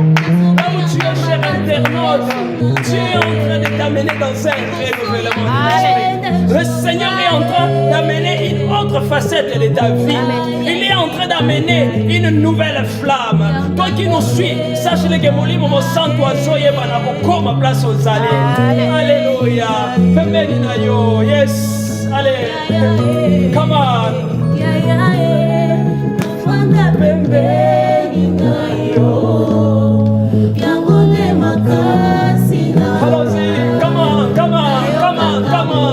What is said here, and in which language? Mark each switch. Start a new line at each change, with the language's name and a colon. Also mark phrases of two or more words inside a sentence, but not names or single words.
French: Là où tu es, cher internaute, Dieu est en train de t'amener dans un renouvellement de l'esprit. Le Seigneur est en train d'amener une autre facette de ta vie. Il est en train d'amener une nouvelle flamme. Toi qui nous suis, sache-le que mon livre, mon sang, oiseau, et ma place aux allées. Alléluia.
Lingala: Pembeni na yo. Yes. Allez.
English: Come on.
Lingala: Pembeni na yo.
French: Allons-y.
English: Come on, come on, come on, come on.